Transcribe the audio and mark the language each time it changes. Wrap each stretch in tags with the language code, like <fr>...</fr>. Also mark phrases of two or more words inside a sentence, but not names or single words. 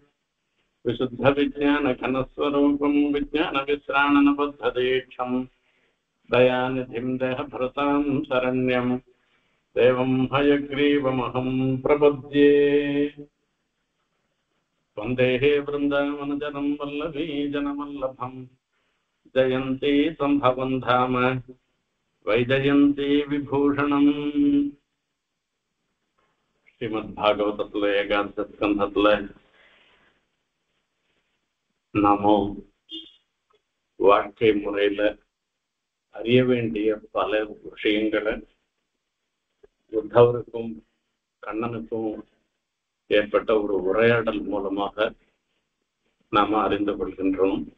<sa>विशुद्धविज्ञानघनस्वरूपं विज्ञानविश्राणनबद्धदीक्षं दयानिधिं देहभृतां शरण्यं देवं हयग्रीवमहं प्रपद्ये। वन्देः वृन्दावनजनं वल्लभीजनवल्लभं जयन्ती सम्भवं धाम वैजयन्ती विभूषणम्।</sa> <ta>ஸ்ரீமத்பாகவதத்துல ஏகாதச ஸ்கந்தத்துல நாம வாழ்க்கை முறையில அறிய வேண்டிய பல விஷயங்களை உத்தவருக்கும் கண்ணனுக்கும் ஏற்பட்ட ஒரு உரையாடல் மூலமாக நாம அறிந்து கொள்கின்றோம்.</ta>